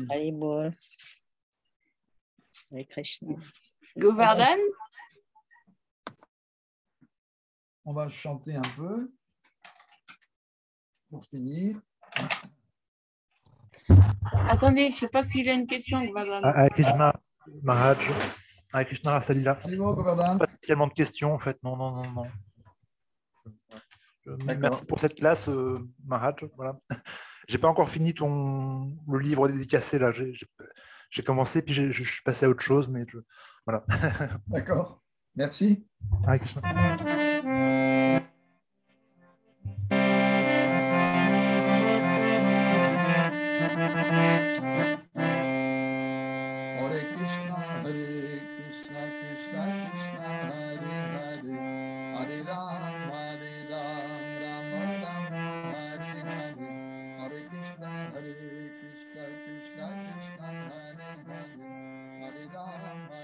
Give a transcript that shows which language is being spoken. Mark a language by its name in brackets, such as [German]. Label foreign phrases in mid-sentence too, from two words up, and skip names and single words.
[Sanskrit] Haribol. Hare Krishna. [French] Govardhan, On va chanter un peu pour finir. attendez, je ne sais pas s'il a une question, Govardhan. [Sanskrit] Hare Krishna, Maharaj. Hare Krishna, Rasalila. Haribol, Govardhan. [French] Pas spécialement de questions, en fait. Non. Merci pour cette classe, Maharaj. Voilà. J'ai pas encore fini le livre dédicacé, là. J'ai commencé, puis je suis passé à autre chose, mais voilà. D'accord. Merci. [Sanskrit] Hare Krishna. Hare Krishna, Krishna Krishna, Hare Hare, Hare Ram, Ram Ram, Hare Hare, Hare Krishna, Krishna Krishna, Hare Hare, Hare Ram,